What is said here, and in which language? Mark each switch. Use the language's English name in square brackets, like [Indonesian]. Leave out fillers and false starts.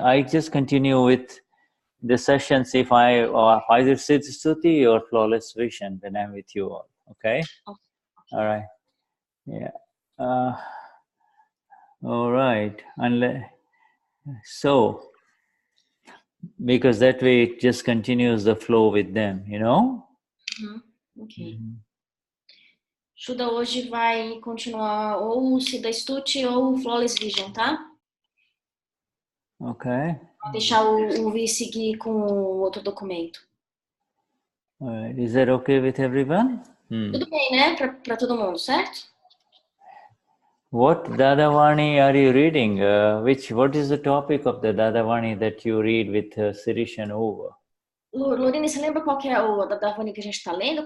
[English] I just continue with the sessions if I either Siddha Stuti or flawless vision when I'm with you all. Okay? Okay. All right. Yeah. All right. So, because that way it just continues the flow with them, you know? Ok. [Portuguese] Shuddha hoje vai continuar ou o Siddha Stuti ou o Flawless Vision, tá? [English] Okay. [Portuguese] Vou deixar o Vi seguir com o outro documento. [English] All right. Is that okay with everyone? [Portuguese] Tudo bem, né? Para todo mundo, certo? [English] What Dadavani are you reading? What is the topic of the Dadavani that you read with Sirish and Uva? [Portuguese] Lorine, você lembra qual que é o Dadavani que a gente está lendo?